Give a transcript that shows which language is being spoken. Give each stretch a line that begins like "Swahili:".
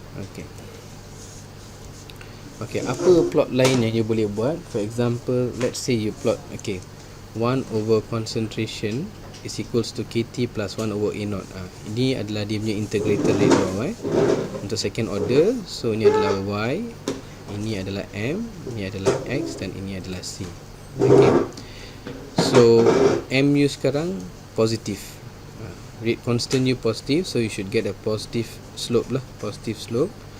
Malay: Okay, okay, apa plot line yang you boleh buat?
English: For example, let's say you plot, okay, 1 over concentration is equals to KT plus 1 over A0.
Malay: Ini adalah dia punya integrated rate law untuk second order. So ini adalah Y, ini adalah M, ini adalah X, dan ini adalah C.
English: Okay, so MU
Malay: sekarang positif,
English: rate constant you positif, so you should get a positive slope lah, positive slope.